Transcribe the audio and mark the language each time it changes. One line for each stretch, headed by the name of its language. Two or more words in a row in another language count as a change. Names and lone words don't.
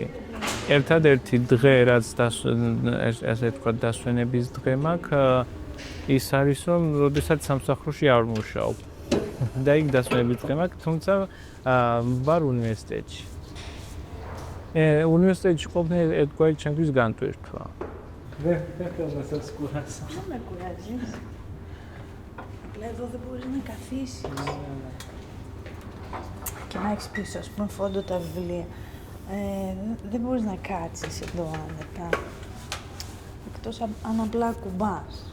Georgian: ერთადერთი დღე, რაც ასე ვთქვათ, დასვენების დღე მაქვს, ის არის, რომ როდესაც სამსახურში არ ვმუშაობ. და იქ დასვენების დღე მაქვს, თუმცა ვარ უნივერსიტეტში. უნივერსიტეტში ყოფნა ერთგვარი ჩემთვის განტვირთვა.
Greek: Δεν θέλω να σας κουράσω. Δεν με κουράζεις. Απλά εδώ δεν μπορείς να καθίσεις. Και να έχεις πίσω, ας πούμε, φόντο τα βιβλία. Δεν μπορείς να κάτσεις εδώ άνετα. Εκτός αν απλά κουμπάς.